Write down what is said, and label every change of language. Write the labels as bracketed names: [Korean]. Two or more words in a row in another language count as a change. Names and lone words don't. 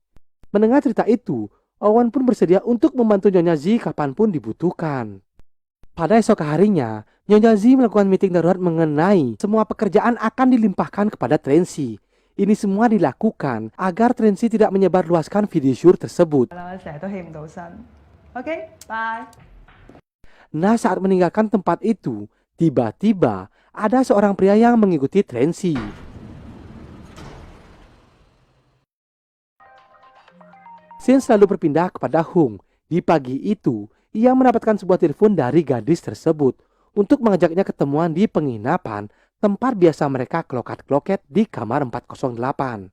[Indonesian] Mendengar cerita itu, Owen pun bersedia untuk membantu Nyonya Zi kapanpun dibutuhkan. Pada esok harinya, Nyonya Zi melakukan meeting darurat mengenai semua pekerjaan akan dilimpahkan kepada Tracy. Ini semua dilakukan agar Tracy tidak menyebarluaskan video syur tersebut. [Cantonese] 啦，成日都起唔到身。OK，拜。 [Indonesian] Nah, saat meninggalkan tempat itu, tiba-tiba ada seorang pria yang mengikuti Tracy. Sin selalu berpindah kepada Hung. Di pagi itu, ia mendapatkan sebuah telepon dari gadis tersebut untuk mengajaknya ketemuan di penginapan tempat biasa mereka klokat-kloket di kamar 408.